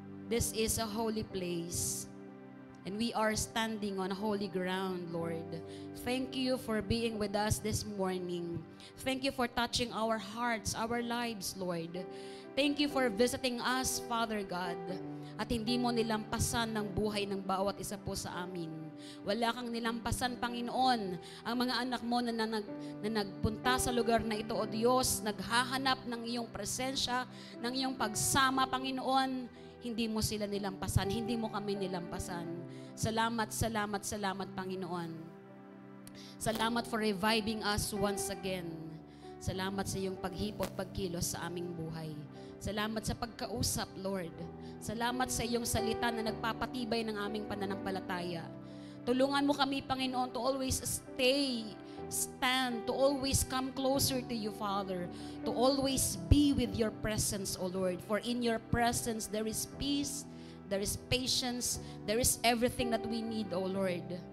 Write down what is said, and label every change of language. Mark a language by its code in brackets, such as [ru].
[en] This is a holy place. And we are standing on holy ground, Lord. Thank you for being with us this morning. Thank you for touching our hearts, our lives, Lord. Thank you for visiting us, Father God. [tl] At hindi mo nilampasan ng buhay ng bawat isa po sa amin. Wala kang nilampasan, Panginoon. Ang mga anak mo na nagpunta sa lugar na ito, O Diyos, naghahanap ng iyong presensya, ng iyong pagsama, Panginoon. Hindi mo sila nilampasan, hindi mo kami nilampasan. Salamat, salamat, salamat, Panginoon. [en] Salamat for reviving us once again. [tl] Salamat sa iyong paghipot, pagkilos sa aming buhay. Salamat sa pagkausap, Lord. Salamat sa iyong salita na nagpapatibay ng aming pananampalataya. Tulungan mo kami, Panginoon, [en] to always stand, to always come closer to you, Father, to always be with your presence, O Lord. For in your presence there is peace, there is patience, there is everything that we need, O Lord.